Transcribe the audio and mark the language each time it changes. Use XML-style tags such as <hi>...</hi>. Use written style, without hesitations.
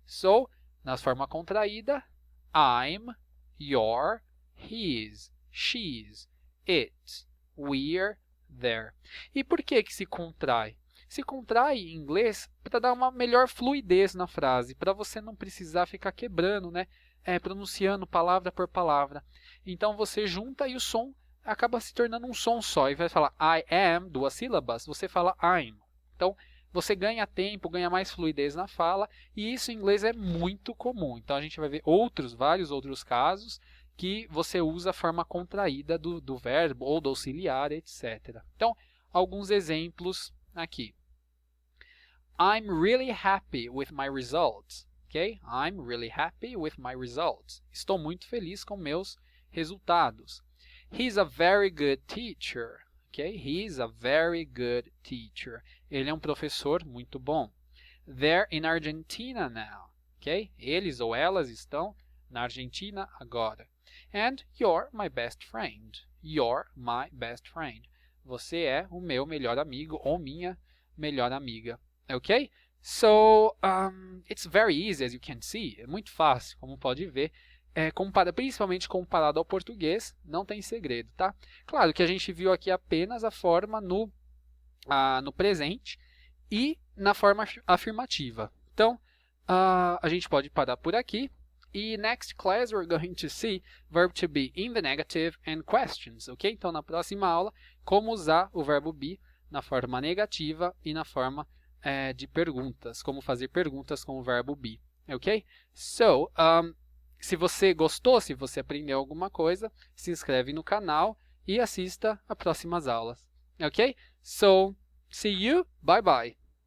<pt>So, na forma contraída, I'm, your, his, she's, its, we're, there. E por que se contrai? Se contrai em inglês para dar uma melhor fluidez na frase, para você não precisar ficar quebrando, né? Pronunciando palavra por palavra. Então, você junta e o som acaba se tornando um som só. E vai falar I am, 2 sílabas, você fala I'm. Então, você ganha tempo, ganha mais fluidez na fala, e isso em inglês é muito comum. Então, a gente vai ver vários outros casos que você usa a forma contraída do verbo ou do auxiliar, etc. Então, alguns exemplos aqui.</pt> <en>I'm really happy with my results. Okay? I'm really happy with my results.</en> <pt>Estou muito feliz com meus resultados.</pt> <en>He's a very good teacher.</en> <pt>Okay?</pt> <en>He's a very good teacher.</en> <pt>Ele é um professor muito bom.</pt> <en>They're in Argentina now. Okay?</en> <pt>Eles ou elas estão na Argentina agora.</pt> <en>And you're my best friend. You're my best friend.</en> <pt>Você é o meu melhor amigo ou minha melhor amiga.</pt> <en>Ok? So, it's very easy, as you can see.</en> <pt>É muito fácil, como pode ver. Principalmente comparado ao português, não tem segredo, tá? Claro que a gente viu aqui apenas a forma no presente e na forma afirmativa. Então, a gente pode parar por aqui.</pt> <en>E next class we're going to see verb to be in the negative and questions, ok?</en> <pt>Então, na próxima aula, como usar o verbo be na forma negativa e na forma de perguntas, como fazer perguntas com o verbo be, ok? So, se você gostou, se você aprendeu alguma coisa, se inscreve no canal e assista às próximas aulas, ok?</pt> <en>So, see you, bye bye!</en>